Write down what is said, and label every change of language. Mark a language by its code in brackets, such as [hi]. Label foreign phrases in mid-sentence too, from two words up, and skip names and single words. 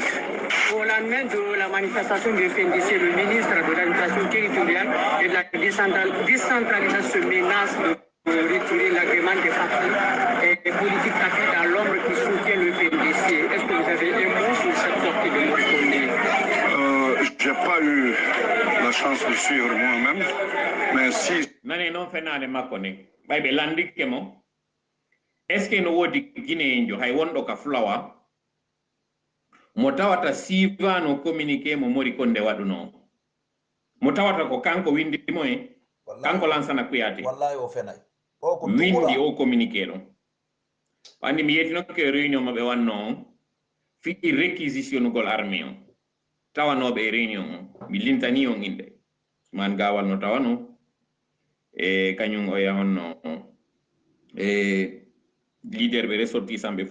[fr] Au lendemain de la manifestation du FNDC, le ministre de l'administration territoriale et de la décentralisation menace de retirer l'agrément des partis et politiques tapis dans l'ombre qui soutient le FNDC. Est-ce que vous avez un mot sur cette sortie de Moscone? Je n'ai pas eu la chance de suivre moi-même, mais si... [ff] non fenade makone baybe landike mo [fr] est-ce que [ff] no wodi Guinée njo hay wondo ka flawa mo tawata siva no communiqué mo mori konde waduno mo tawata ko kanko windi mo kanko lansana Kouyaté wallahi o fenay o ko windi o communiqué do andi mi yetino ke réunion mabbe wanno fi réquisition gol armée on tawanobe réunion mi lintani on inde man gawal no tawano e kanyum o yahonno e leader be ressortissant be